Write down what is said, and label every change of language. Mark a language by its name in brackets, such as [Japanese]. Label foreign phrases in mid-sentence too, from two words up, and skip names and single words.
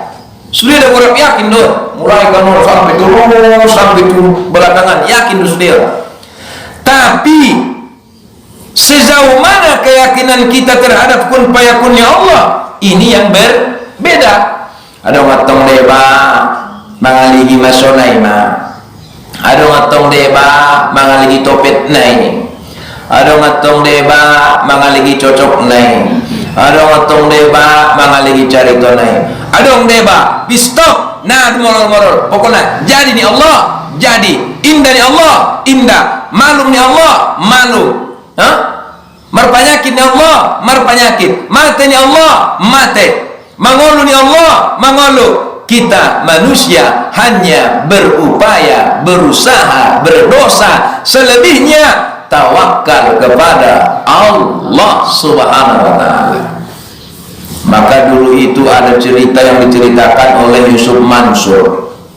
[Indonesian] Sudah ada orang yakin doh, mulai kan sampai turun belakangan yakin sudah. Tapi sejauh mana keyakinan kita terhadap kun fayakunnya Allah? Ini yang berbeda. [Batak Mandailing] Ada matong deba mangaligi masonai ma, ada matong deba mangaligi topet nai, ada matong deba mangaligi cocok nai, ada matong deba mangaligi carito nai, ada deba stop nah molor-molor pokoknya jadi ni Allah jadi, indah ni Allah indah, malum ni Allah malum, marpanyakit ni Allah marpanyakit, mate ni Allah mate, mangolu ni Allah mangolu. [Indonesian] Kita manusia hanya berupaya, berusaha, berdosa. Selebihnya tawakal kepada Allah [Arabic] سبحانه وتعالى. [Indonesian] Maka dulu itu ada cerita yang diceritakan oleh Yusuf Mansur.